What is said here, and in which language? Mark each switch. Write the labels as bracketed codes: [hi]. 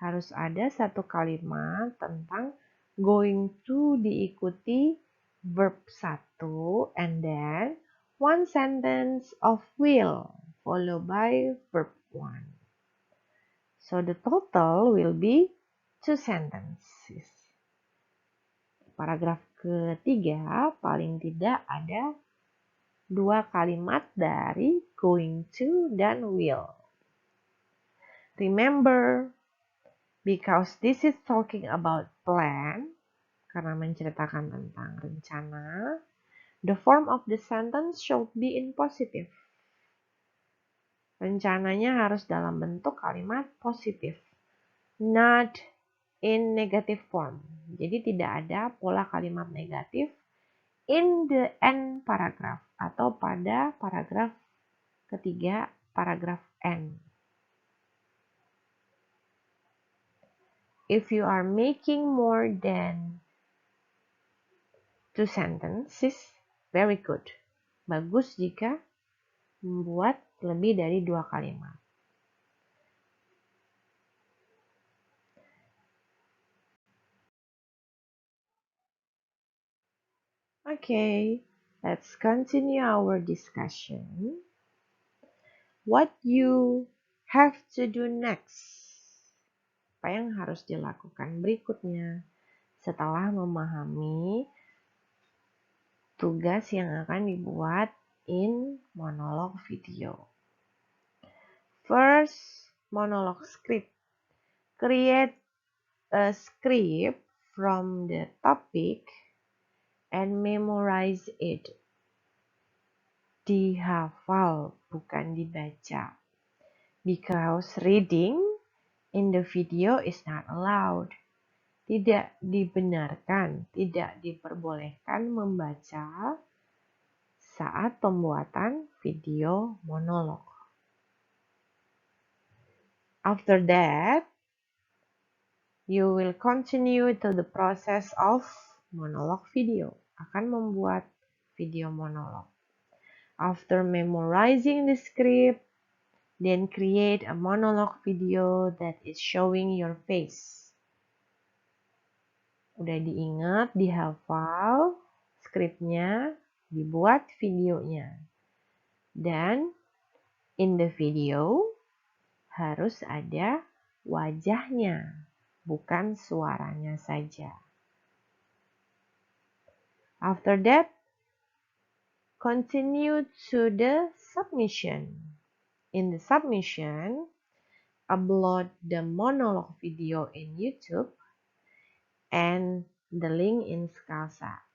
[id] Harus ada satu kalimat tentang [en] going to [id] diikuti [en] verb 1 and then one sentence of will followed by verb 1. So the total will be 2 sentences. [id] Paragraf ketiga paling tidak ada 2 kalimat dari going to dan will. [en] Remember, because this is talking about plan, [id] karena menceritakan tentang rencana, [en] the form of the sentence should be in positive. [id] Rencananya harus dalam bentuk kalimat positif, [en] not in negative form. [id] Jadi tidak ada pola kalimat negatif [en] in the end paragraph [id] atau pada paragraf ketiga, paragraf end. [en] If you are making more than 2 sentences, very good. [id] Bagus jika membuat lebih dari 2 kalimat. [en] Okay, let's continue our discussion. What you have to do next? [id] Apa yang harus dilakukan berikutnya setelah memahami tugas yang akan dibuat [en] in monolog video. First, monolog script. Create a script from the topic and memorize it. [id] Dihafal, bukan dibaca. [en] Because reading in the video is not allowed. [id] Tidak dibenarkan, tidak diperbolehkan membaca saat pembuatan video monolog. [en] After that, you will continue to the process of monolog video. [id] Akan membuat video monolog. [en] After memorizing the script, then create a monolog video that is showing your face. [id] Udah diingat, dihafal skripnya, dibuat videonya. Dan [en] in the video [id] harus ada wajahnya, bukan suaranya saja. [en] After that, continue to the submission. In the submission, upload the monolog video in YouTube and the link in Scalsa.